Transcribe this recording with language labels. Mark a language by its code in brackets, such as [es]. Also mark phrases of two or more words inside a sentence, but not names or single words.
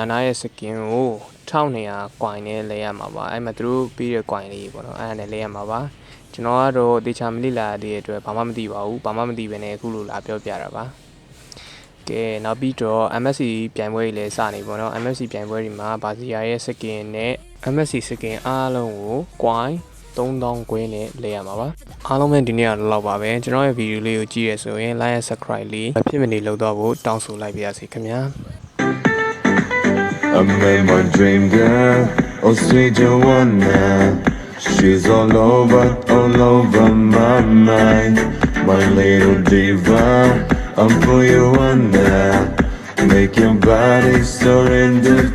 [my] နာရဲ့ skin ကို1200 coin နဲ့လဲရမှာပါအဲ့မှာသူတို့ပြီးတဲ့ coin လေးပေါ့နော်အဲ့ဒါနဲ့လဲရမှာပါကျွန်တော်ကတော့တေချာမလိလာတဲ့အတွက်ဘာမှမသိပါဘူးဘာမှမသိဘဲနဲ့အခုလိုလာပြောပြတာပါကဲနောက်ပြီးတော့ MSC ပြိုင်ပွဲတွေလည်းစနေပေါ့နော် MSC ပြိုင်ပွဲတွေမှာဘာစီယာရဲ့ skin နဲ့ MSC skin အားလုံးကို coin 3000 ခွဲနဲ့လဲရမှာပါအားလုံးပဲဒီနေ့ကတော့လောက်ပါပဲကျွန်တော်ရဲ့ဗီဒီယိုလေးကိုကြည့်ရဆိုရင် [en] like and subscribe [my] လေးမဖြစ်မနေလုပ်တော့ဖို့တောင်းဆိုလိုက်ပါရစေခင်ဗျာ [en] I met my dream girl, oh sweet Joanna. She's all over my mind. My little diva, I'm for you under. Make your body surrender to mine.